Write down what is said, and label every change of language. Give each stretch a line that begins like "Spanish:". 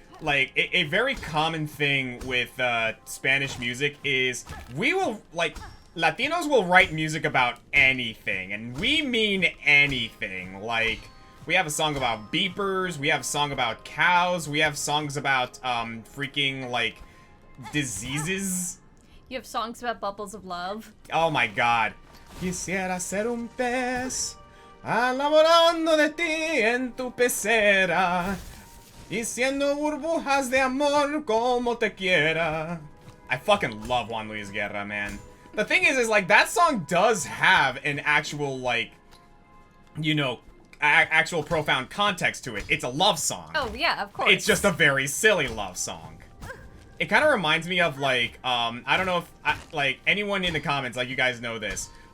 English: Like, a very common thing with Spanish music is we will, like, Latinos will write music about anything, and we mean anything. Like, we have a song about beepers, we have a song about cows, we have songs about, freaking, like, diseases. You have songs about bubbles of love. Oh my god.
Spanish: Quisiera ser un pez, enamorando de ti en tu pecera, diciendo burbujas de amor como te quiera.
English: I fucking love Juan Luis Guerra, man. The thing is like, that song does have an actual, like, you know, actual profound context to it. It's a love song. Oh, yeah, of course. It's just a very silly love song. It kind of reminds me of, like, I don't know if, like, anyone in the comments, like, you guys know this.